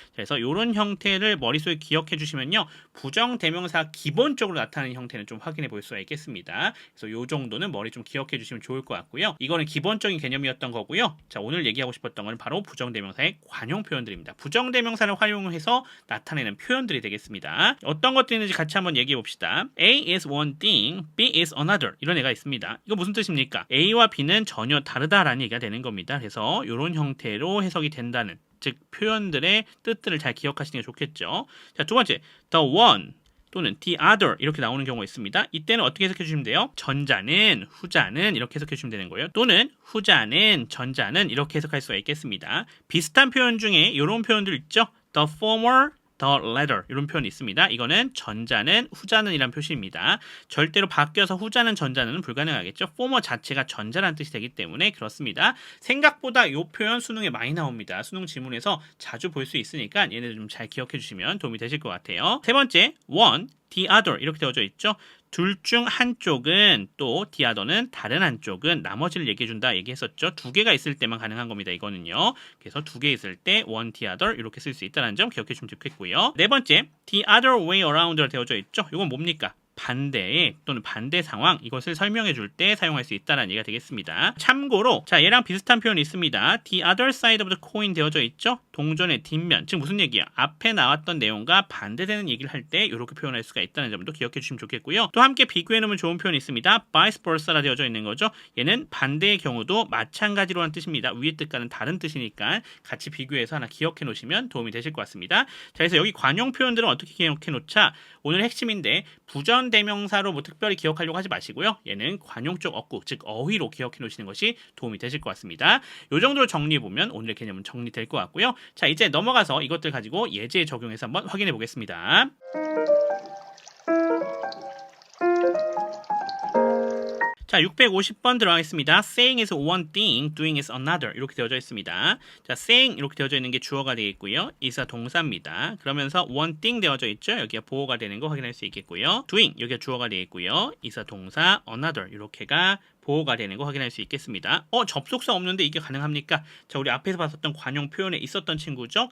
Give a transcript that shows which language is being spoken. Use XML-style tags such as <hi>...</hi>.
<ko>그래서 이런 형태를 머릿속에 기억해 주시면요. 부정대명사 기본적으로 나타나는 형태는 좀 확인해 볼 수가 있겠습니다. 그래서 이 정도는 머리 좀 기억해 주시면 좋을 것 같고요. 이거는 기본적인 개념이었던 거고요. 자, 오늘 얘기하고 싶었던 건 바로 부정대명사의 관용 표현들입니다. 부정대명사를 활용해서 나타내는 표현들이 되겠습니다. 어떤 것들이 있는지 같이 한번 얘기해 봅시다.</ko> <en>A is one thing, B is another.</en> <ko>이런 애가 있습니다. 이거 무슨 뜻입니까? A와 B는 전혀 다르다라는 얘기가 되는 겁니다. 그래서 이런 형태로 해석이 된다는, 즉 표현들의 뜻들을 잘 기억하시는 게 좋겠죠. 자, 두 번째, the one 또는 the other 이렇게 나오는 경우가 있습니다. 이때는 어떻게 해석해 주시면 돼요? 전자는, 후자는 이렇게 해석해 주시면 되는 거예요. 또는 후자는, 전자는 이렇게 해석할 수가 있겠습니다. 비슷한 표현 중에 이런 표현들 있죠?</ko> <en>the former, the latter</en> <ko>이런 표현이 있습니다. 이거는 전자는, 후자는 이란 표시입니다. 절대로 바뀌어서 후자는, 전자는 불가능하겠죠. former 자체가 전자라는 뜻이 되기 때문에 그렇습니다. 생각보다 이 표현 수능에 많이 나옵니다. 수능 지문에서 자주 볼 수 있으니까 얘네들 좀 잘 기억해 주시면 도움이 되실 것 같아요. 세 번째, one, the other 이렇게 되어져 있죠. 둘 중 한쪽은 또 the other는 다른 한쪽은 나머지를 얘기해준다 얘기했었죠. 두 개가 있을 때만 가능한 겁니다. 이거는요. 그래서 두 개 있을 때 one, the other 이렇게 쓸 수 있다는 점 기억해 주시면 좋겠고요. 네 번째, the other way around로 되어져 있죠. 이건 뭡니까? 반대 또는 반대 상황 이것을 설명해 줄 때 사용할 수 있다는 얘기가 되겠습니다. 참고로 자, 얘랑 비슷한 표현이 있습니다.</ko> <en>The other side of the coin</en> <ko>되어져 있죠. 동전의 뒷면, 즉 무슨 얘기야? 앞에 나왔던 내용과 반대되는 얘기를 할 때 이렇게 표현할 수가 있다는 점도 기억해 주시면 좋겠고요. 또 함께 비교해 놓으면 좋은 표현이 있습니다. vice versa라 되어져 있는 거죠. 얘는 반대의 경우도 마찬가지로 하는 뜻입니다. 위의 뜻과는 다른 뜻이니까 같이 비교해서 하나 기억해 놓으시면 도움이 되실 것 같습니다. 자, 그래서 여기 관용 표현들은 어떻게 기억해 놓자? 오늘 핵심인데 부정대명사로 뭐 특별히 기억하려고 하지 마시고요. 얘는 관용적 어구, 즉 어휘로 기억해 놓으시는 것이 도움이 되실 것 같습니다. 이 정도로 정리해 보면 오늘의 개념은 정리될 것 같고요. 자, 이제 넘어가서 이것들 가지고 예제에 적용해서 한번 확인해 보겠습니다. 자, 650번 들어가겠습니다.</ko> <en>Saying is one thing, doing is another</en> <ko>이렇게 되어져 있습니다. 자, saying 이렇게 되어져 있는 게 주어가 되겠고요. is가 동사입니다. 그러면서 one thing 되어져 있죠. 여기가 보어가 되는 거 확인할 수 있겠고요. doing 여기가 주어가 되겠고요. is가 동사, another 이렇게가 보호가 되는 거 확인할 수 있겠습니다. 접속사 없는데 이게 가능합니까? 자, 우리 앞에서 봤었던 관용 표현에 있었던 친구죠.</ko>